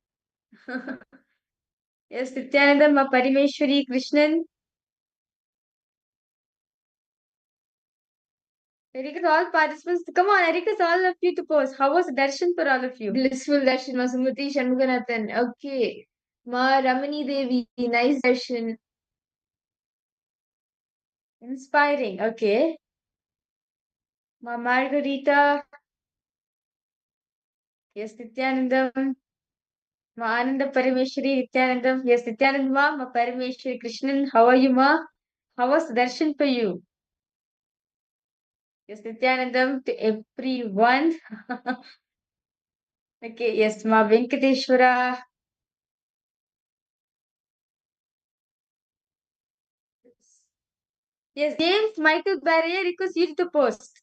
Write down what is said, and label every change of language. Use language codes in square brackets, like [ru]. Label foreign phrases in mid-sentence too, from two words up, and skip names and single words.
[en] Yes, Nityananda Ma Parameshwari Krishnan. I request all participants. Come on, I request all of you to post. How was darshan for all of you? Blissful darshan, Ma Sumati Shanmuganathan. Okay. Ma Ramani Devi, nice darshan. Inspiring. Okay. Ma Margarita. Yes, Nithyanandam. Ma Ananda Parameshwari. Nithyanandam. Yes, Nithyanand Ma Parameshwari Krishnan. How are you, Ma? How was darshan for you? Yes, Nithyanandam to everyone. Okay, yes, Ma Venkateshwara. Yes, James Michael Barrier request you to post.